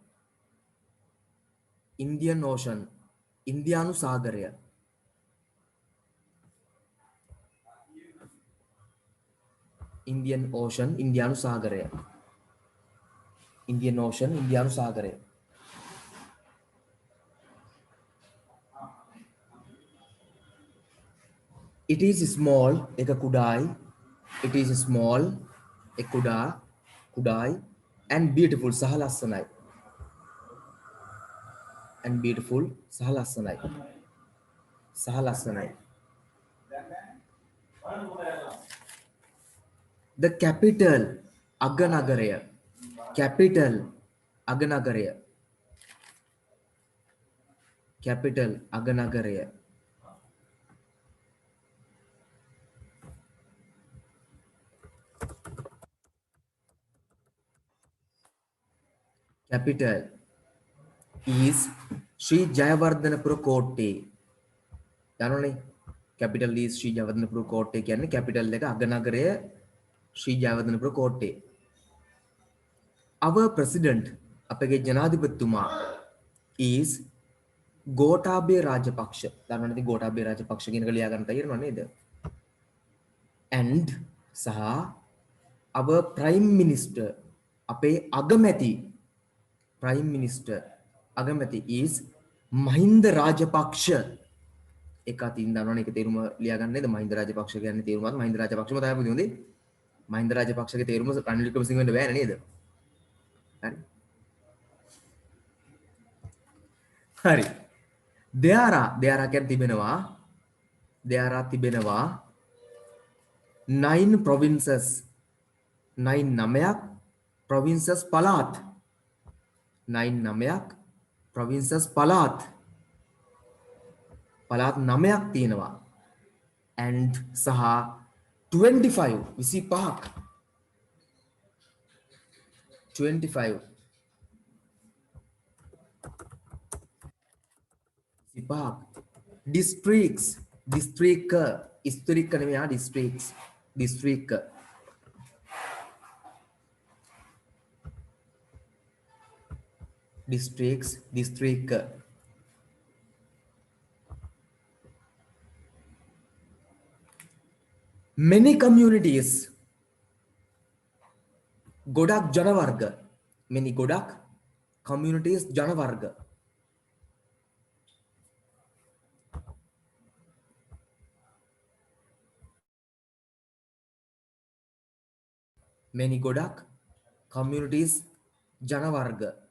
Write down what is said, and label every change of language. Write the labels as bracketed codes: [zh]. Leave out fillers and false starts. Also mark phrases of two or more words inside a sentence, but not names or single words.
[si] Indian Ocean, ඉන්දියානු සාගරය. Indian Ocean, ඉන්දියානු සාගරය. Indian Ocean, ඉන්දියානු සාගරය. [en] It is small, [si] එක කුඩායි. [en] It is small, [si] එක කුඩායි [en] and beautiful, [si] සහ ලස්සනයි. [en] And beautiful, [si] සහ ලස්සනයි. සහ ලස්සනයි. [en] The capital, [si] අගනගරය. Capital, අගනගරය. Capital, අගනගරය. [en] Capital is Sri Jayawardenepura Kotte. [si] දන්නවනේ? [en] Capital is Sri Jayawardenepura Kotte [si] කියන්නේ capital එක අගනගරය Sri Jayawardenepura Kotte. [en] Our president, [si] අපගේ ජනාධිපතිතුමා is Gotabaya Rajapaksa. දන්නවනේ ඉතින් Gotabaya Rajapaksa කියන එක ලියා ගන්න තේරෙනව නේද? [en] And සහ our prime minister, [si] අපේ අගමැති [en] Prime Minister [si] අගමැති is මහින්ද රාජපක්ෂ. එක අතින් දන්නවනේ ඒක තේරුම ලියා ගන්න නේද? මහින්ද රාජපක්ෂ කියන්නේ තේරුමත් මහින්ද රාජපක්ෂම තමයි පුතේ හොඳේ. මහින්ද රාජපක්ෂගේ තේරුම රනිල් වික්‍රමසිංහ වෙන්න බෑනේ නේද? හරි. හරි. [en] there are [si] කියන්නේ තිබෙනවා. [en] there are තිබෙනවා 9 provinces. [si] නයින් නමයක් provinces පළාත්. නයින් නමයක් provinces පළාත්. පළාත් 9ක් තියෙනවා. and සහ 25 25ක් 25 25ක් [en] districts district [si] ස්ත්‍රික්ක නෙමෙයි [en] districts district districts district many communities [si] ගොඩක් ජන වර්ග many ගොඩක් communities ජන වර්ග many ගොඩක් communities ජන වර්ග